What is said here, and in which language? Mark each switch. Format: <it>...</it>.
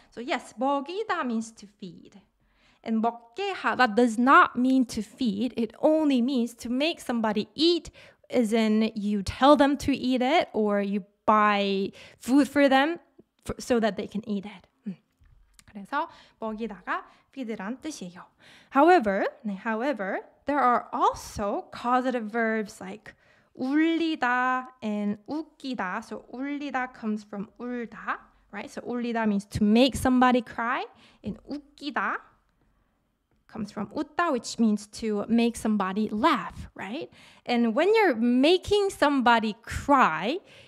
<en>So yes, 먹이다 means to feed. And 먹게 하다 does not mean to feed. It only means to make somebody eat, as in you tell them to eat it or you buy food for them so that they can eat it.</en> <ko>그래서 먹이다가 feed란 뜻이에요.</ko> <en>However, there are also causative verbs like 울리다 and 웃기다. So 울리다 comes from 울다, right? So 울리다 means to make somebody cry, and 웃기다 comes from 웃다, which means to make somebody laugh, right? And when you're making somebody cry,</en>